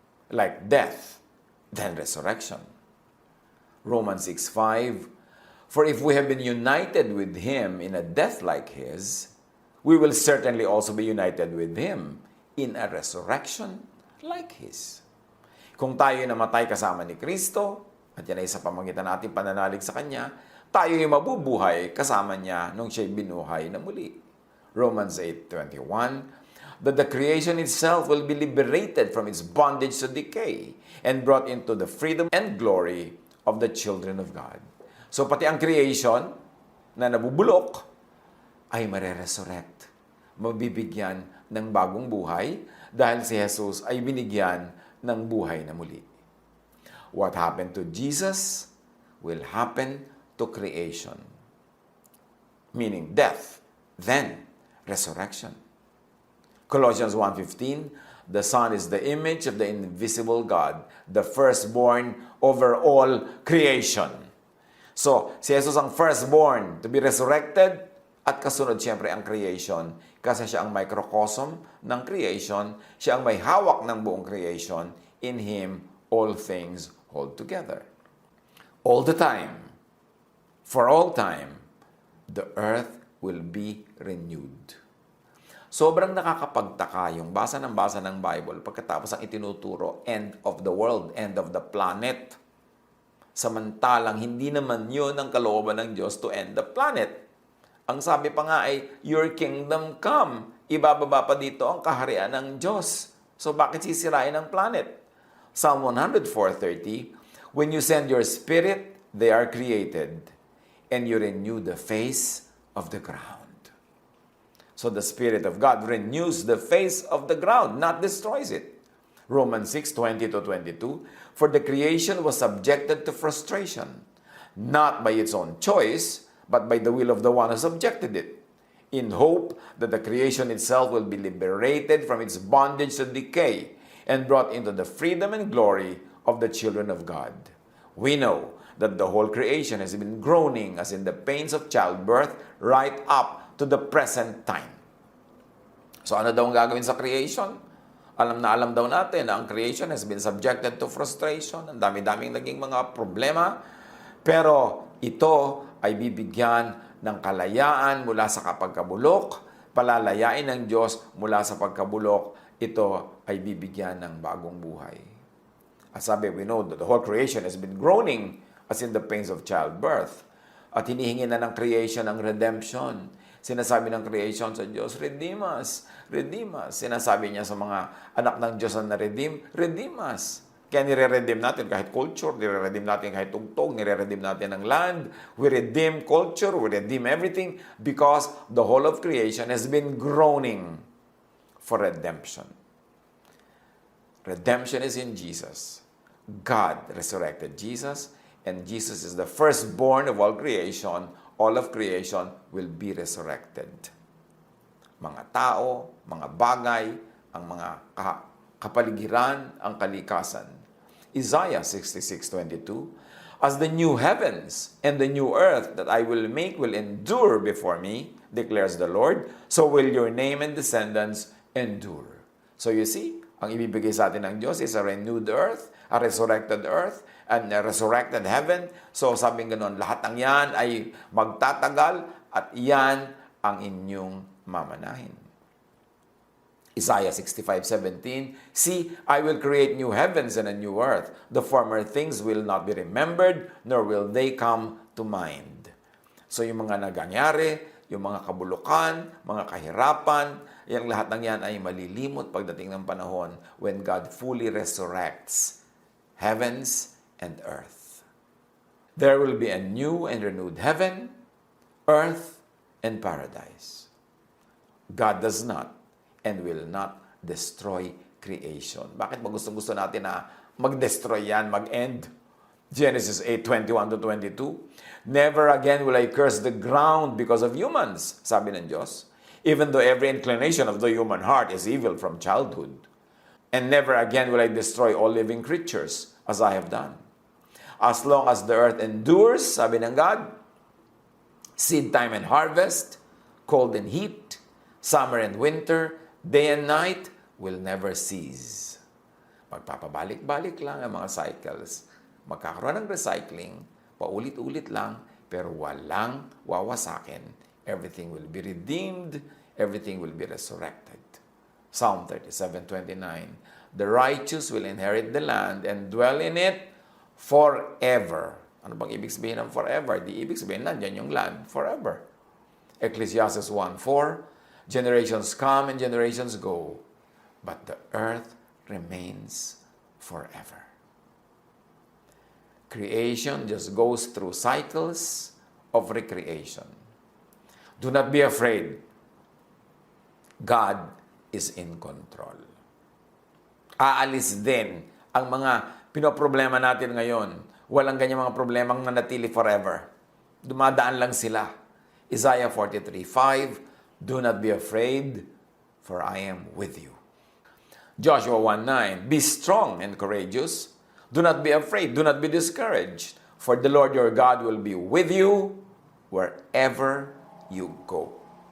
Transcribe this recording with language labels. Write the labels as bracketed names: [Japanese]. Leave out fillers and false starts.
[English] Like death, then resurrection. Romans 6:5, for if we have been united with Him in a death like His, we will certainly also be united with Him in a resurrection like His. [Filipino] Kung tayo namatay kasama ni Kristo, at yan ay sa pamagitan natin pananalig sa Kanya, tayo ay mabubuhay kasama Niya nung Siya'y binuhay na muli. [English] Romans 8:21, that the creation itself will be liberated from its bondage to decay and brought into the freedom and glory of the children of God. [Filipino] So pati ang creation na nabubulok ay mare-resurrect. Mabibigyan ng bagong buhay dahil si Jesus ay binigyan ng buhay na muli. [English] What happened to Jesus will happen to creation. Meaning death, then resurrection. Colossians 1:15, the Son is the image of the invisible God, the firstborn over all creation. [Filipino] So, si Jesus ang [English] firstborn to be resurrected [Filipino] at kasunod siyempre ang creation kasi siya ang microcosm ng creation, siya ang may hawak ng buong creation. [English] In Him, all things hold together. All the time, for all time, the earth will be renewed. [Filipino] Sobrang nakakapagtaka yung basa ng Bible pagkatapos ang itinuturo, [English] end of the world, end of the planet. [Filipino] Samantalang hindi naman yun ang kalooban ng Diyos [English] to end the planet. [Filipino] Ang sabi pa nga ay, [English] your kingdom come. [Filipino] Ibababa pa dito ang kaharian ng Diyos. So bakit sisirain ang planet? [English] Psalm 104:30, when you send your spirit, they are created, and you renew the face of the ground. So the Spirit of God renews the face of the ground, not destroys it. Romans 6:20-22, for the creation was subjected to frustration, not by its own choice, but by the will of the one who subjected it, in hope that the creation itself will be liberated from its bondage to decay and brought into the freedom and glory of the children of God. We know that the whole creation has been groaning as in the pains of childbirth right up to the present time. [Filipino] So ano daw ang gagawin sa creation? Alam daw natin na ang [English] creation has been subjected to frustration. [Filipino] Ang dami-daming naging mga problema. Pero ito ay bibigyan ng kalayaan mula sa kapagkabulok, palalayain ng Diyos mula sa pagkabulok, ito ay bibigyan ng bagong buhay. [English] As [Filipino] sabi, [English] we know that the whole creation has been groaning as in the pains of childbirth. [Filipino] At hinihingi na ng creation ang redemption. Sinasabi ng creation sa Diyos, [English] redeem us, redeem us. [Filipino] Sinasabi niya sa mga anak ng Diyos na na-redeem, [English] redeem us. [Filipino] Kaya nire-redeem natin kahit culture, nire-redeem natin kahit tugtog, nire-redeem natin ang land. [English] We redeem culture, we redeem everything because the whole of creation has been groaning for redemption. Redemption is in Jesus. God resurrected Jesus, and Jesus is the firstborn of all creation. All of creation will be resurrected. [Filipino] Mga tao, mga bagay, ang mga kapaligiran, ang kalikasan. Isaiah 66:22, [English] As the new heavens and the new earth that I will make will endure before me, declares the Lord, so will your name and descendants endure. So you see, [Filipino] ang ibibigay sa atin ng Diyos [English] is a renewed earth, a resurrected earth, and a resurrected heaven. [Filipino] So sabing ganoon, lahat ng yan ay magtatagal at yan ang inyong mamanahin. [English] Isaiah 65:17, see, I will create new heavens and a new earth. The former things will not be remembered, nor will they come to mind. [Filipino] So yung mga nagangyari, yung mga kabulukan, mga kahirapan, yung lahat ng yan ay malilimot pagdating ng panahon [English] when God fully resurrects heavens and earth. There will be a new and renewed heaven, earth, and paradise. God does not and will not destroy creation. [Filipino] Bakit ba gusto natin na mag-destroy yan, mag-end? [English] Genesis 8:21-22. Never again will I curse the ground because of humans, [Filipino] sabi ng Diyos, [English] even though every inclination of the human heart is evil from childhood. And never again will I destroy all living creatures as I have done. As long as the earth endures, [Filipino] sabi ng [English] God, seed time and harvest, cold and heat, summer and winter, day and night will never cease. [Filipino] Magpapabalik-balik lang ang mga cycles. Magkakaroon ng recycling, paulit-ulit lang, pero walang wawasakin. [English] Everything will be redeemed, everything will be resurrected. Psalm 37:29, the righteous will inherit the land and dwell in it forever. [Filipino] Ano bang ibig sabihin ng forever? Di ibig sabihin nandiyan yung land forever. [English] Ecclesiastes 1:4, generations come and generations go, but the earth remains forever. Creation just goes through cycles of recreation. Do not be afraid. God is in control. [Filipino] Aalis din ang mga pinoproblema natin ngayon. Walang ganyang mga problemang nanatili forever. Dumadaan lang sila. [English] Isaiah 43:5, do not be afraid, for I am with you. Joshua 1:9, be strong and courageous. Do not be afraid, do not be discouraged, for the Lord your God will be with you wherever you go.